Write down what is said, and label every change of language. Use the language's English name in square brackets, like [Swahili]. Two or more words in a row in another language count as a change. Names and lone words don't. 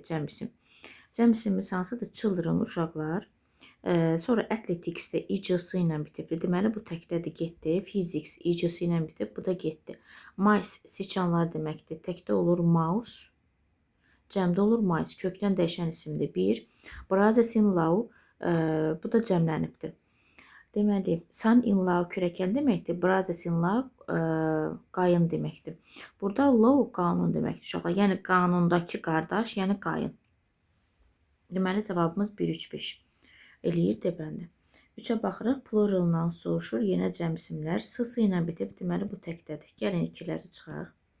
[Azerbaijani] Cəm isim. Cəm isimimiz hansıdır? Children, uşaqlar. Sonra athletics-də i-c-sı ilə bitibdir. Deməli, bu təkdədir, getdi. Physics i-c-sı ilə bitib, bu da getdi. Mice, siçanlar deməkdir. Təkdə olur mouse. Cəmdə olur mice. Kökdən dəyişən isimdir. 1. [English] Brothers-in-law, [Azerbaijani] bu da cəmlənibdir. Deməli, son-in-law kürəkən deməkdir. Brothers-in-law qayın deməkdir. Burada law qanun deməkdir uşaqlar. Yəni, qanundakı qardaş, yəni qayın. Deməli, cavabımız 1, 3, 5. Eləyir debəndi. 3-ə baxırıq. [English] Plural noun [Azerbaijani] soruşur. Yenə cəm isimlər. S-sı ilə bitib. Deməli, bu təkdədir. Gəlin ikiləri çıxaq.